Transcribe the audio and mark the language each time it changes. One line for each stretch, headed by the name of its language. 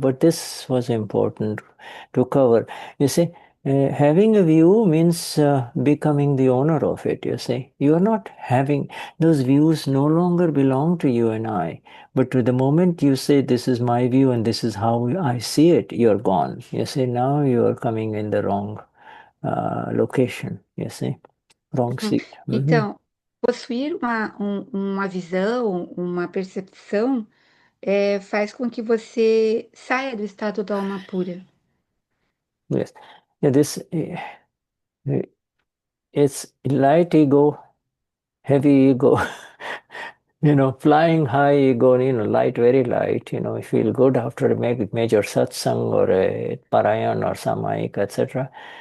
English: But this was important to cover. You see, having a view means becoming the owner of it. You see, you are not having those views no longer belong to you and I. But to the moment you say, "This is my view and this is how I see it," you're gone. You see, now you are coming in the wrong location. You see, wrong Uhum. seat. Mhm.
Portuguese: Então, possuir uma visão, uma percepção, faz com que você saia do estado da alma pura.
English: Yes. Yeah, it's light ego, heavy ego. Flying high ego, light, very light, you feel good after a major satsang or a parayan or samayika, etc.